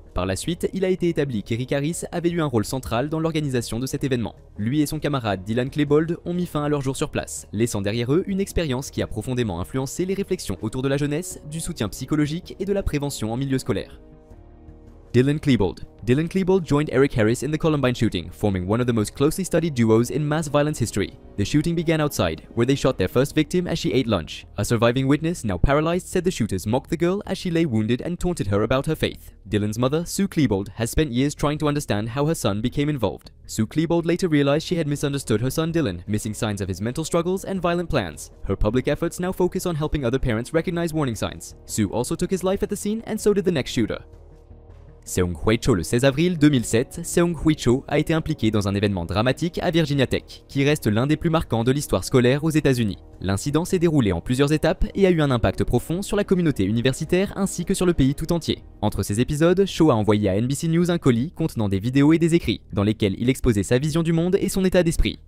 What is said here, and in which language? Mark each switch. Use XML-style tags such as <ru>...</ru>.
<fr>Par la suite, il a été établi qu'Eric Harris avait eu un rôle central dans l'organisation de cet événement. Lui et son camarade Dylan Klebold ont mis fin à leur jour sur place, laissant derrière eux une expérience qui a profondément influencé les réflexions autour de la jeunesse, du soutien psychologique et de la prévention en milieu scolaire. Dylan Klebold.</fr> <en>Dylan Klebold joined Eric Harris in the Columbine shooting, forming one of the most closely studied duos in mass violence history. The shooting began outside, where they shot their first victim as she ate lunch. A surviving witness, now paralyzed, said the shooters mocked the girl as she lay wounded and taunted her about her faith. Dylan's mother, Sue Klebold, has spent years trying to understand how her son became involved. Sue Klebold later realized she had misunderstood her son Dylan, missing signs of his mental struggles and violent plans. Her public efforts now focus on helping other parents recognize warning signs. Sue also took his life at the scene and so did the next shooter.</en> <fr>Seung-Hui Cho. Le 16 avril 2007, Seung-Hui Cho a été impliqué dans un événement dramatique à Virginia Tech, qui reste l'un des plus marquants de l'histoire scolaire aux États-Unis. L'incident s'est déroulé en plusieurs étapes et a eu un impact profond sur la communauté universitaire ainsi que sur le pays tout entier. Entre ces épisodes, Cho a envoyé à NBC News un colis contenant des vidéos et des écrits, dans lesquels il exposait sa vision du monde et son état d'esprit.</fr>